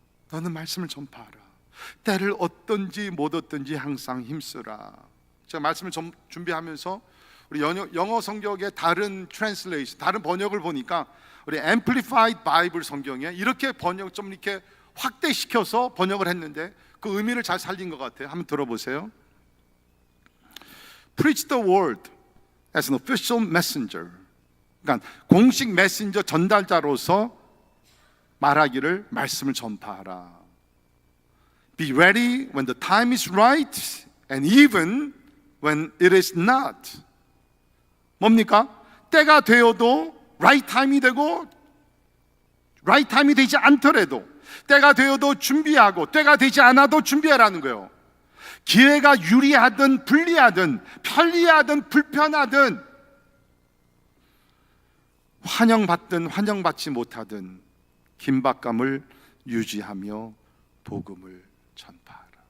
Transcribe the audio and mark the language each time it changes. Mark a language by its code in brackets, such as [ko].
[ko] 너는 말씀을 전파하라. 때를 얻든지 못 얻든지 항상 힘쓰라. 제가 말씀을 준비하면서 우리 영어 성경의 다른 트랜슬레이션, 다른 번역을 보니까 우리 Amplified Bible 성경에 이렇게 번역 좀 이렇게 확대시켜서 번역을 했는데 그 의미를 잘 살린 것 같아요. 한번 들어보세요. [en] Preach the word as an official messenger. [ko] 그러니까 공식 메신저 전달자로서 말하기를 말씀을 전파하라. [en] Be ready when the time is right and even when it is not. [ko] 뭡니까? 때가 되어도 [en] right time [ko] 이 되고 right time이 되지 않더라도, 때가 되어도 준비하고 때가 되지 않아도 준비하라는 거예요. 기회가 유리하든 불리하든 편리하든 불편하든 환영받든 환영받지 못하든 긴박감을 유지하며 복음을 전파하라.